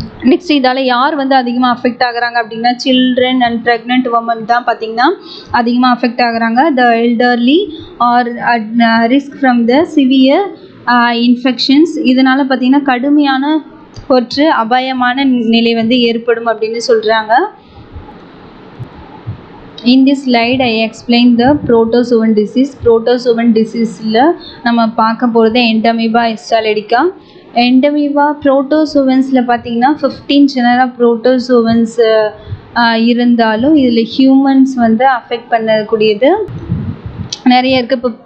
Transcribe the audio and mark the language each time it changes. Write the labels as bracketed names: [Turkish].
[Tamil] Next இதால் யார் வந்து அதிகமாக அஃபெக்ட் ஆகுறாங்க அப்படின்னா [English] children and pregnant women [Tamil] தான் பார்த்திங்கன்னா அதிகமாக அஃபெக்ட் ஆகுறாங்க. [English] The elderly are risk from the severe infections. [Tamil] இதனால் பார்த்திங்கன்னா கடுமையான தொற்று அபாயமான நிலை வந்து ஏற்படும் அப்படின்னு சொல்கிறாங்க. [English] In this slide I explain the protozoan disease. [Tamil] Protozoan diseaseல நம்ம பார்க்க போகிறது எண்டமீபா ஹிஸ்டாலிடிகா. எண்டமீபா புரோட்டோசோவன்ஸில் பார்த்தீங்கன்னா 15 ஜெனரா புரோட்டோசோவன்ஸ் இருந்தாலும் இதில் ஹியூமன்ஸ் வந்து அஃபெக்ட் பண்ணக்கூடியது நிறைய இருக்குது.